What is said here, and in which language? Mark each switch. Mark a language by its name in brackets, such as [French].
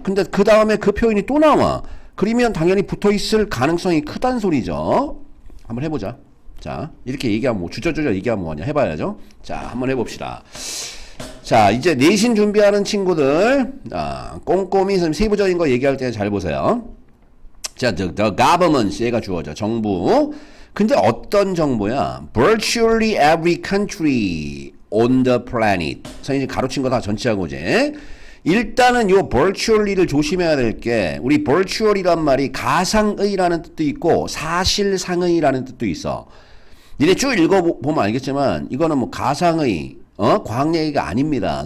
[Korean] 근데 그 다음에 그 표현이 또 나와. 그러면 당연히 붙어 있을 가능성이 크단 소리죠. 한번 해보자. 자, 이렇게 얘기하면 뭐, 주저주저 얘기하면 뭐냐. 해봐야죠. 자, 한번 해봅시다. 자, 이제 내신 준비하는 친구들, 꼼꼼히 세부적인 거 얘기할 때 잘 보세요. 자, the government, 얘가 주어져. 정부. 근데 어떤 정부야? [English] Virtually every country on the planet. [Korean] 선생님이 가로친 거 다 전치하고지. 일단은 요 virtually를 조심해야 될 게, 우리 virtual이란 말이 가상의라는 뜻도 있고 사실상의라는 뜻도 있어. 니네 쭉 읽어보면 알겠지만 이거는 뭐 가상의, 과학 얘기가 아닙니다.